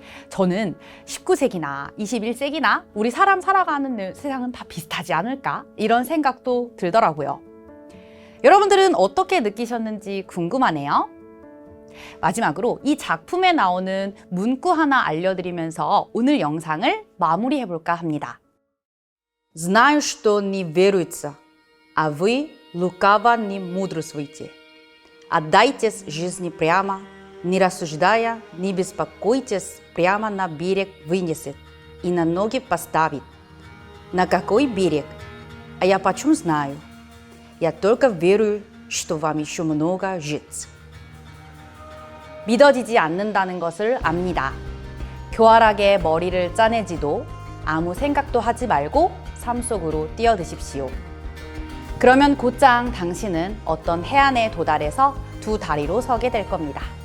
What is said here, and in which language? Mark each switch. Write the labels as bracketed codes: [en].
[ko] 저는 19세기나 21세기나 우리 사람 살아가는 세상은 다 비슷하지 않을까, 이런 생각도 들더라고요. 여러분들은 어떻게 느끼셨는지 궁금하네요. 마지막으로 이 작품에 나오는 문구 하나 알려드리면서 오늘 영상을 마무리해볼까 합니다. [ru] Знаю, что не веруется, а вы лукаво не мудрствуйте. Отдайтесь жизни прямо, не рассуждая, не беспокойтесь, прямо на берег вынесет и на ноги поставит. На какой берег? А я почем знаю? Я только верую, что вам еще много жить. [ko] 믿어지지 않는다는 것을 압니다. 교활하게 머리를 짜내지도 아무 생각도 하지 말고 삶 속으로 뛰어드십시오. 그러면 곧장 당신은 어떤 해안에 도달해서 두 다리로 서게 될 겁니다.